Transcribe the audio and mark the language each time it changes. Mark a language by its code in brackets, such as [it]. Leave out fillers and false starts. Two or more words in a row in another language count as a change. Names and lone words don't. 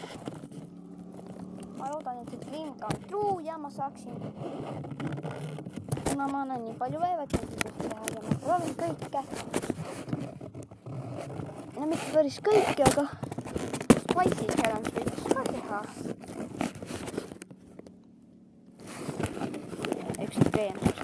[et] Ma loodan, et see [en] dream come true [et] ja ma saaksin. Kuna ma olen nii palju vaevatud teha ja ma proovin kõike. No mitte päris kõike, aga [en] spicy challenge [et] võiks ka teha. Ekstreemsus.